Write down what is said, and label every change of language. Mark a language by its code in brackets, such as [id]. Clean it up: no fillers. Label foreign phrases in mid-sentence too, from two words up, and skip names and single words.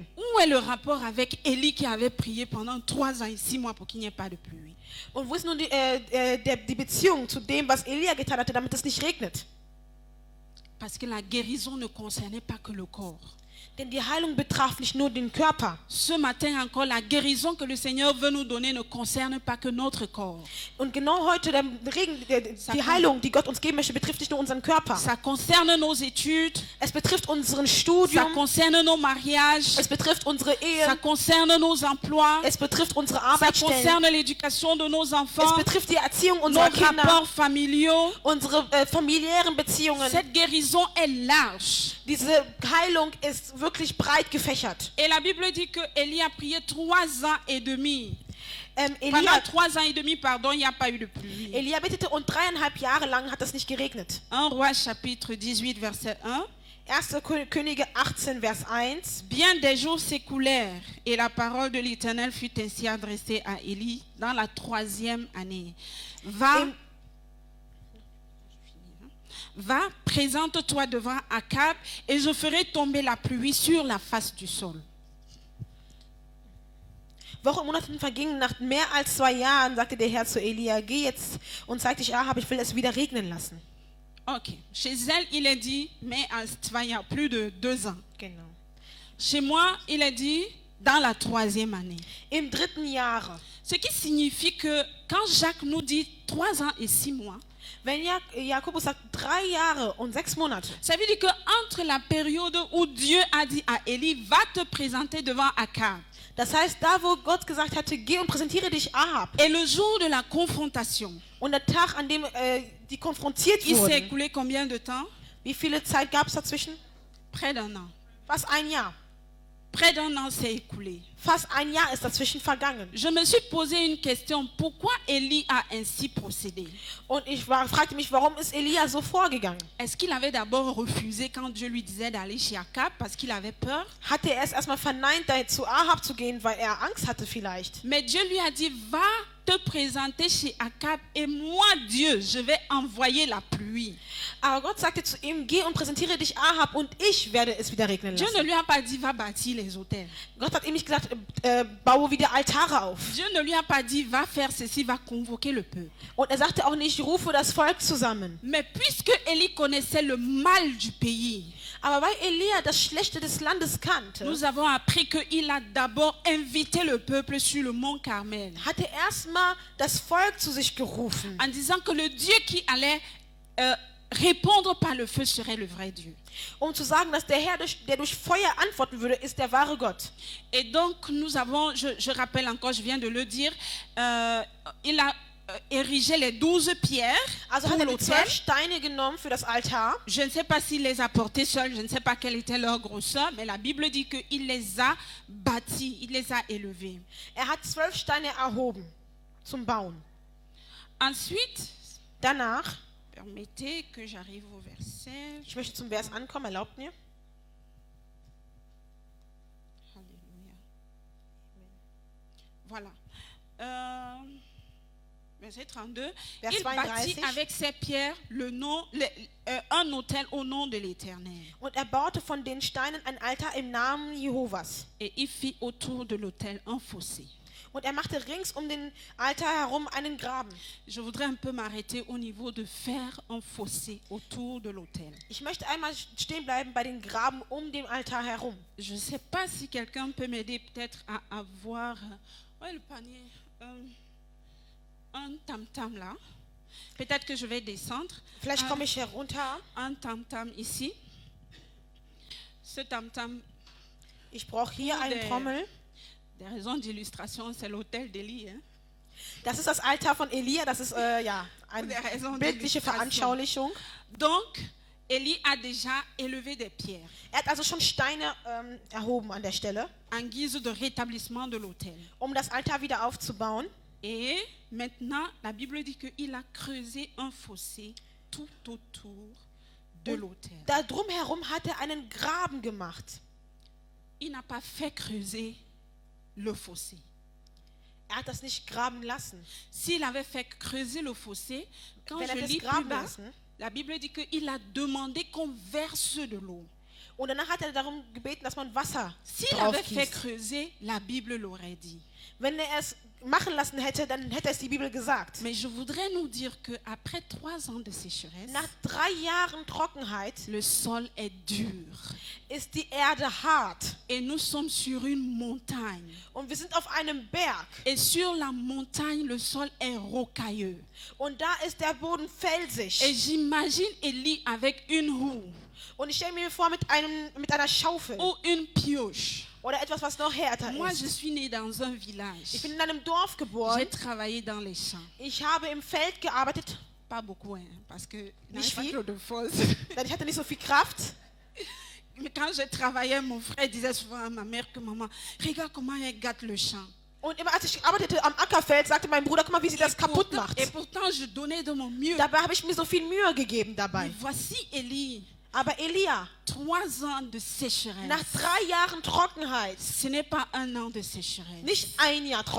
[fr] Où est le rapport avec Élie qui avait prié pendant 3 ans et 6 mois pour qu'il n'y ait pas de pluie? [de] Und wo ist nun die Beziehung zu dem, was Elia getan hatte, damit es nicht regnet? [fr] Parce que la guérison ne concernait pas que le corps. [de] Denn die Heilung betraf nicht nur den Körper. [fr] Ce matin encore, la guérison que le Seigneur veut nous donner ne concerne pas que notre corps. [de] Und genau heute, die Heilung, die Gott uns geben möchte, betrifft nicht nur unseren Körper. [fr] Ça concerne nos études, [de] Es betrifft unseren [fr] ça [de] Studium, [fr] concerne nos mariages, [de] es betrifft unsere [fr] ça [de] Ehe, [fr] concerne nos emplois, [de] es betrifft unsere [fr] ça [de] Arbeitsstellen, [fr] concerne l'éducation de nos [de] es [fr] enfants, [de] betrifft die Erziehung [fr] nos [de] unserer Kinder, [fr] rapports familiaux. [de] unsere familiären Beziehungen. [fr] Cette guérison est large. [de] Diese Heilung ist wirklich breit gefächert. [fr] Et la Bible dit que Élie a prié 3 ans et demi. Elia, Pendant 3 ans et demi, pardon, il n'y a pas eu de pluie. [de] Elia betete und 3,5 Jahre lang hat es nicht geregnet. [fr] 1 Roi chapitre 18 verset 1. [de] 1. Könige 18, Vers 1. [fr] Bien des jours s'écoulèrent et la parole de l'Éternel fut ainsi adressée à Élie dans la 3e année. Va, va, présente-toi devant Akab et je ferai tomber la pluie sur la face du sol. [de] Wochen und Monate vergingen, nach mehr als 2 Jahren sagte der Herr zu Elia, geh jetzt und zeig dich Ahab, ich will es wieder regnen lassen. Ok. [fr] Chez elle, il est dit, mais il y a plus de 2 ans. [de] Genau. [fr] Chez moi, il est dit, dans la 3e année. [de] Im 3. Jahre. [fr] Ce qui signifie que quand Jacques nous dit 3 ans et 6 mois, [de] Wenn Jakobus sagt 3 Jahre und 6 Monate, [fr] ça veut dire qu'entre la période où Dieu a dit à Élie, va te présenter devant Akab, [de] das heißt, da wo Gott gesagt hatte, geh und präsentiere dich Ahab, [fr] et le jour de la confrontation, [de] und der Tag, an dem die konfrontiert [fr] il s'est [de] wurden, [fr] écoulé combien de temps? [de] wie viele Zeit gab es dazwischen? [fr] Près d'1 an. [de] Fast 1 Jahr. [fr] Près d'1 an s'est écoulé. [de] Fast 1 Jahr ist dazwischen vergangen. [fr] Je me suis posé une question, pourquoi Élie a ainsi procédé? [de] Und ich fragte mich, warum ist Elia so vorgegangen? [fr] Est-ce qu'il avait d'abord refusé quand Dieu lui disait d'aller chez Akab parce qu'il avait peur? [de] Hatte er es erstmal verneint, da zu Ahab zu gehen, weil er Angst hatte vielleicht? [fr] Mais Dieu lui a dit, va te présenter chez Akab et moi, Dieu, je vais envoyer la pluie. [de] Aber Gott sagte zu ihm, geh und präsentiere dich Ahab und ich werde es wieder regnen [fr] Dieu ne [de] lassen. [fr] lui a pas dit, va bâtir les hôtels. [de] Gott hat ihm nicht gesagt, baue wieder Altare auf. [fr] Dieu ne lui a pas dit, va faire ceci, va convoquer le peuple. [de] Und er sagte auch nicht, rufe das Volk zusammen. [fr] Mais puisque Élie connaissait le mal du pays, [de] Aber weil Elia das Schlechte des Landes kannte, [fr] nous avons appris qu'il a d'abord invité le peuple sur le mont Carmel [de] hatte erstmal das Volk zu sich gerufen, [fr] en disant que le Dieu qui allait répondre par le feu serait le vrai Dieu. [de] zu sagen, dass der Herr, der durch Feuer antworten würde, ist der wahre Gott. [fr] Et donc nous avons, je rappelle encore, je viens de le dire, il a érigé les 12 pierres [de] Also [fr] pour [de] hat er die [fr] l'autel. [de] 12 Steine genommen für das Altar. [fr] Je ne sais pas s'il les a portés seuls, je ne sais pas quelle était leur grosseur, mais la Bible dit qu'il les a bâtis, il les a élevés. [de] Er hat 12 Steine erhoben zum Bauen. [fr] Ensuite, [de] Danach, [fr] permettez que j'arrive au verset. [de] ich möchte zum Vers ankommen, erlaubt mir. [fr] Alléluia. Voilà. Verset 32. [de] Vers [fr] Il bâtit 32. avec ses pierres un autel au nom de l'Éternel. [de] Und er baute von den Steinen ein Altar im Namen Jehovas. [fr] Et il fit autour de l'autel un fossé. [de] Und er machte rings um den Altar herum einen Graben. [fr] Je voudrais un peu m'arrêter au niveau de faire un fossé autour de l'autel. [de] Ich möchte einmal stehen bleiben bei den Graben um den Altar herum. [fr] Je ne sais pas si quelqu'un peut m'aider peut-être à avoir le panier, un tam-tam là. Peut-être que je vais descendre. [de] Vielleicht komme ich herunter. [fr] Un tam-tam ici. Ce tam-tam, [de] Ich brauche hier eine Trommel. [fr] des raisons d'illustration, c'est l'autel d'Élie. Hein? [de] Das ist das Altar von Elia. Das ist eine [fr] Des raisons [de] bildliche [fr] d'illustration. [de] Veranschaulichung. [fr] Donc, Élie a déjà élevé des pierres [de] Er hat also schon Steine erhoben an der Stelle, [fr] en guise de rétablissement de l'autel. [de] das Altar wieder aufzubauen. [fr] Et maintenant, la Bible dit qu'il a creusé un fossé tout autour de l'autel. [de] Da drumherum hat er einen Graben gemacht. [fr] Il n'a pas fait creuser le fossé. [de] Er hat das nicht graben lassen. [fr] S'il avait fait creuser le fossé, quand [de] Wenn er [fr] je [de] das [fr] lis plus [de] graben [fr] bas, [de] lassen, [fr] la Bible dit qu'il a demandé qu'on verse de l'eau. [de] und danach hat er darum gebeten, dass man Wasser [fr] S'il avait fait [de] draufgießt. [fr] creuser, la Bible l'aurait dit. [de] Wenn er es machen lassen hätte, dann hätte es die Bibel gesagt. [fr] Mais je voudrais nous dire qu'après 3 ans de sécheresse, [de] Nach 3 Jahren Trockenheit [fr] le sol est dur. [de] ist die Erde hart. [fr] Et nous sommes sur une montagne. [de] Und wir sind auf einem Berg. [fr] Et sur la montagne, le sol est rocailleux. [de] Und da ist der Boden [fr] Et [de] felsig. [fr] j'imagine Élie avec une roue [de] Und ich stelle mir vor mit einer Schaufel [fr] ou une pioche. [de] oder etwas, was noch härter [fr] Moi, je [de] ist. [fr] suis née dans un village. [de] Ich bin in einem Dorf [fr] J'ai [de] geboren. [fr] travaillé dans les champs. [de] Ich habe im Feld gearbeitet, [fr] Pas beaucoup, hein, parce que [de] Nicht [fr] pas [de] viel. [fr] trop de force. [de] denn ich hatte nicht so viel Kraft. [fr] Mais quand je travaillais, mon frère disait souvent à ma mère que maman, regarde comment elle gâte le champ. [de] Und immer als ich arbeitete am Ackerfeld, sagte mein Bruder, guck mal, wie sie das kaputt macht. [fr] Et pourtant, je donnais de mon mieux. [de] Dabei habe ich mir so viel Mühe gegeben [fr] Mais [de] dabei. [fr] voici Élie, [de] Aber Elia, [fr] 3 ans de sécheresse. [de] nach 3 Jahren Trockenheit, [fr] Ce n'est pas 1 an de sécheresse. [de] nicht 1 Jahr